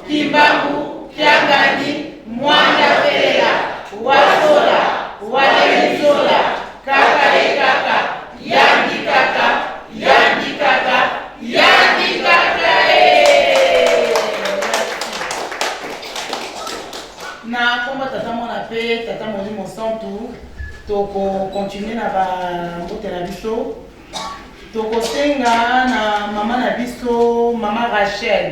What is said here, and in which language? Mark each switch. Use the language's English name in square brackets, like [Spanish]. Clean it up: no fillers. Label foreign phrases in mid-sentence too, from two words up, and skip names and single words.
[Lingala] Kimbangu, Kiangani, [Kongo] Mwanda Pelela, Wasola, Walemizola, Kaka e Kaka, Yandi Kaka, [Lingala] Yandi Kaka, Yandi Kaka Na komba tata mona pe, tata moni mon santu, toko continuer na ba mbote na biso. Toko senga na mama na biso, mama Rachel.